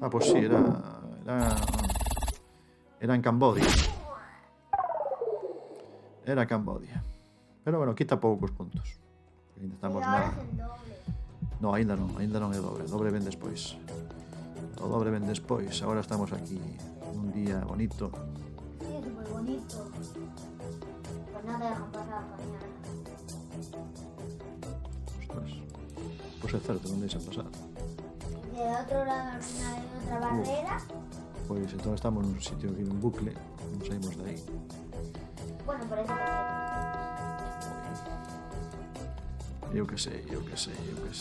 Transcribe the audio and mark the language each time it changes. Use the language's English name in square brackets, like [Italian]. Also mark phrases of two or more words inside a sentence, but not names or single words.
[Spanish] Ah, pois sí, era en Cambodia. Era Cambodia. Pero bueno, [Galician] quita poucos puntos. Ainda estamos [Spanish] Pero ahora [Galician] na... [Spanish] es el doble. [Galician] No, aínda non é dobre. Dobre ven despois. O dobre ven despois. Agora estamos aquí un día bonito. [Spanish] Sí, es muy bonito. Pues no te dejan pasar mañana. Ostras. [Galician] Pois é certo, non deixan pasar. [Spanish] De otro lado al final hay otra barrera. [Galician] Pois entón estamos nun sitio aquí nun bucle. Non saímos de aí. [Spanish] Bueno, por eso perfecto. [Galician] Eu que sei, eu que sei, eu que sei.